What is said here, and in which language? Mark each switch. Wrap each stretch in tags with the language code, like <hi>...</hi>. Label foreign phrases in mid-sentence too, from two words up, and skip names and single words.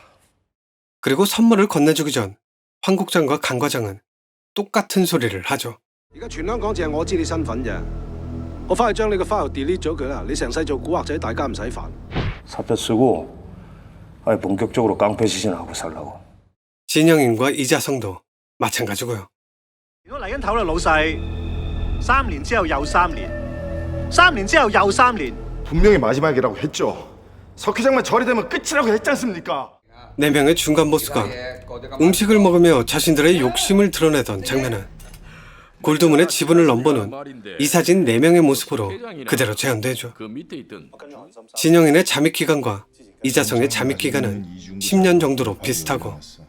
<ko>그리고 선물을 건네주기 전 황국장과 강 과장은 똑같은 소리를 하죠. 사표 쓰고 아니 본격적으로 깡패 시즌하고 살라고. 진영인과 이자성도 마찬가지고요.</ko> <yue>如果嚟緊頭啦，老細，3年之後又3年，3年之後又3年。</yue> <ko>분명히 마지막이라고 했죠. 석 회장만 처리되면 끝이라고 했지 않습니까? 4명의 중간 보스가 음식을 먹으며 자신들의 욕심을 드러내던 장면은 골드문의 지분을 넘보는 이사진 4명의 모습으로 그대로 재현되죠. 진영인의 잠입기간과 이자성의 잠입기간은 10년 정도로 비슷하고</ko>